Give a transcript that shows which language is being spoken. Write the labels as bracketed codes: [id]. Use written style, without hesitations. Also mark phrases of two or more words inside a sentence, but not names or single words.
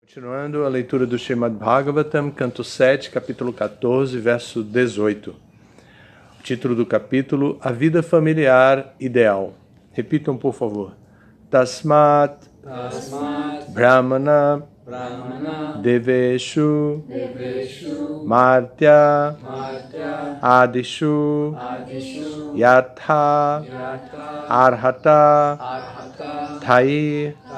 [pt] Continuando a leitura do Srimad Bhagavatam, canto 7, capítulo 14, verso 18. O título do capítulo, A Vida Familiar Ideal. Repitam, por favor. [sa] तस्मात् ब्राह्मण देवेषु मर्त्य आदिषु यथा अर्हत तै